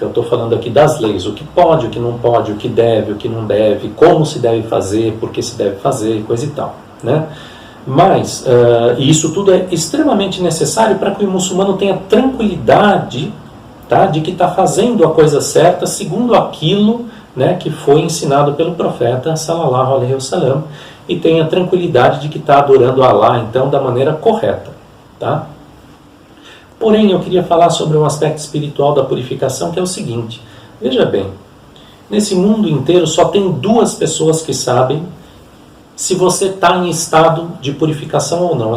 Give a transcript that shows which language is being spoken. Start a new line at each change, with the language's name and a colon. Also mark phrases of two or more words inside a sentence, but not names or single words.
Portuguese: Eu estou falando aqui das leis, o que pode, o que não pode, o que deve, o que não deve, como se deve fazer, por que se deve fazer, coisa e tal, né? Mas, e isso tudo é extremamente necessário para que o muçulmano tenha tranquilidade, tá, de que está fazendo a coisa certa segundo aquilo, né, que foi ensinado pelo profeta
Arabic: صلى الله عليه وسلم,
Portuguese: e tenha tranquilidade de que está adorando Allah, então, da maneira correta, tá? Porém, eu queria falar sobre um aspecto espiritual da purificação, que é o seguinte: veja bem, nesse mundo inteiro só tem 2 pessoas que sabem se você está em estado de purificação ou não.